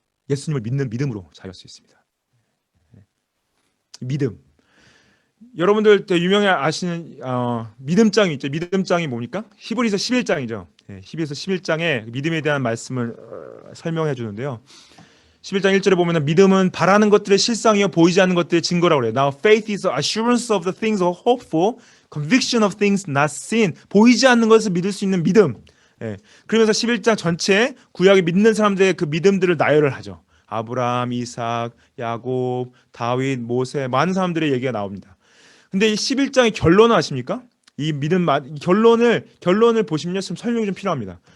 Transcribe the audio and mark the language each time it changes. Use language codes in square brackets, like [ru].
[ko] 예수님을 믿는 믿음으로 자유할 수 있습니다. 믿음. 여러분들 유명히 아시는 믿음장이 있죠. 믿음장이 뭡니까? 히브리서 11장이죠. 히브리서 11장에 믿음에 대한 말씀을 설명해 주는데요. 11장 1절에 보면 믿음은 바라는 것들의 실상이요 보이지 않는 것들의 증거라고 그래요. [en] Now faith is assurance of the things hoped for, conviction of things not seen. [ko] 보이지 않는 것을 믿을 수 있는 믿음. 그러면서 11장 전체에 구약에 믿는 사람들의 그 믿음들을 나열을 하죠. 아브라함, 이삭, 야곱, 다윗, 모세, 많은 사람들의 얘기가 나옵니다. 근데 이 11장의 결론은 아십니까? 이 믿음 결론을 보시면요, 좀 설명이 좀 필요합니다.